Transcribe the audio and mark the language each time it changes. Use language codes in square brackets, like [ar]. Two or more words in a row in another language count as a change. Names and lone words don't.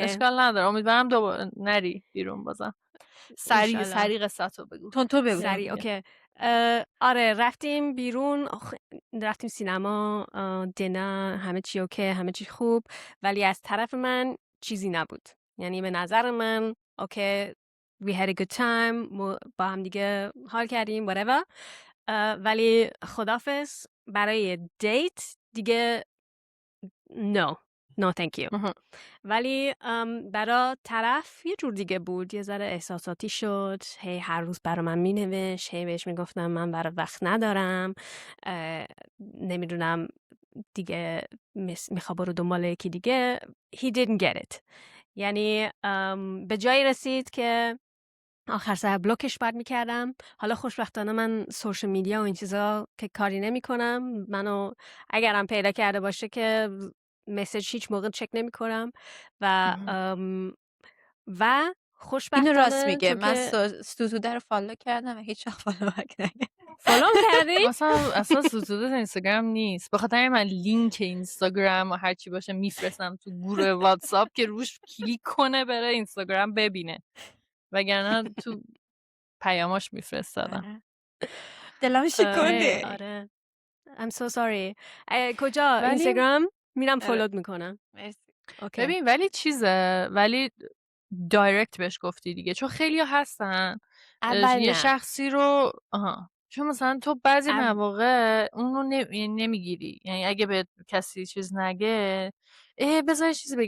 [fa] اشکال نداره، امیدوارم دوباره نری بیرون بازم. سریع قصتو بگو. تو بگو. سریع اوکی. آره رفتیم بیرون، رفتیم سینما، دینا، همه چی اوکی، همه چی خوب، ولی از طرف من چیزی نبود. یعنی به نظر من اوکی [en] we had a good time، [fa] با هم دیگه حال کردیم whatever، ولی خدافظ برای دیت دیگه [en] no thank you. [fa] ولی برا طرف یه جور دیگه بود، یه ذره احساساتی شد، هی هر روز برا من مینوشت، هی بهش میگفتم من برا وقت ندارم، نمیدونم دیگه میخواد برو دنبال یکی دیگه. [en] he didn't get it. [fa] یعنی به جایی رسید که آخر سر بلوکش باید میکردم. حالا خوشبختانه من سوشال میدیا و این چیزا که کاری نمی کنم، منو اگرم پیدا کرده باشه که مسیج هیچ موقع چک نمی کنم و خوشبختانه اینو راست میگه. من ستوده رو فالو کردم و هیچ وقت فالو بک نکردم. فالو کردی؟ اصلا ستوده اینستاگرام نیست، به خاطر من لینک اینستاگرام و هر چی باشه میفرستم تو گروه واتساپ که روش کلیک کنه بره اینستاگرام ببینه، وگرنه تو پیاماش میفرستادم. دلم شکنده. [en] آره I'm so sorry. [fa] کجا؟ اینستاگرام؟ میرم فالوت میکنم. ببین ولی دایرکت بهش گفتی دیگه، چون خیلی هستن یه شخصی رو چون مثلا تو بعضی مواقع اون رو نمیگیری، یعنی اگه به کسی چیز نگه بذار چیزی بگم.